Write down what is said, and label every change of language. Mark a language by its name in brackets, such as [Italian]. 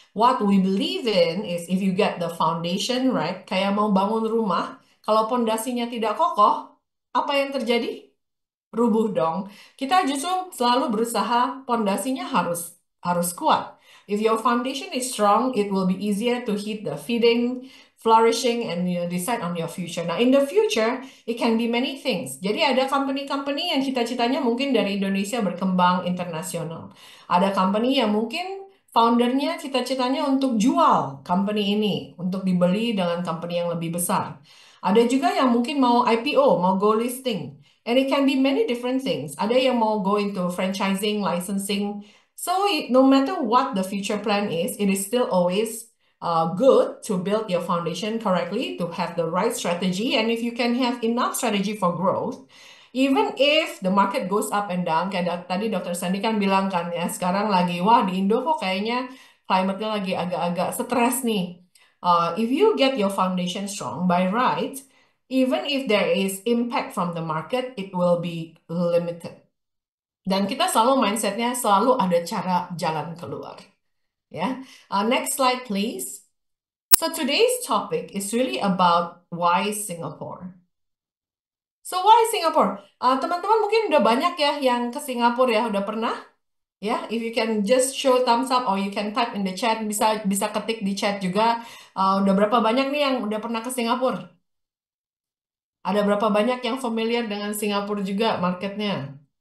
[English] What we believe in is if you get the foundation right, [Indonesian] kayak mau bangun rumah, kalau pondasinya tidak kokoh, apa yang terjadi? Rubuh dong. Kita justru selalu berusaha pondasinya harus kuat. [English] If your foundation is strong, it will be easier to hit the feeding, flourishing, and decide on your future. Nah, in the future, it can be many things. [Indonesian] Jadi ada company-company yang cita-citanya mungkin dari Indonesia berkembang internasional. Ada company yang mungkin foundernya cita-citanya untuk jual company ini, untuk dibeli dengan company yang lebih besar. Ada juga yang mungkin mau IPO, mau go listing. [English] And it can be many different things. [Indonesian] Ada yang mau [English] go into franchising, licensing. So no matter what the future plan is, it is still always good to build your foundation correctly, to have the right strategy. And if you can have enough strategy for growth, even if the market goes up and down, [Indonesian] kayak tadi [English] Dr. [Indonesian] Sandy kan bilang kan ya, sekarang lagi, wah di Indo kok kayaknya climate-nya lagi agak-agak stres nih. [English] If you get your foundation strong by right, even if there is impact from the market, it will be limited. [Indonesian] Dan kita selalu mindsetnya selalu ada cara jalan keluar. [English] Ya, next slide please. So today's topic is really about why Singapore. So why Singapore? [Indonesian] Teman-teman mungkin udah banyak ya yang ke Singapura ya, udah pernah? [English] Ya, if you can just show thumbs up or you can type in the chat, [Indonesian] bisa bisa ketik di chat juga. Udah berapa banyak nih yang udah pernah ke Singapura? Ada berapa banyak yang familiar dengan Singapura juga marketnya?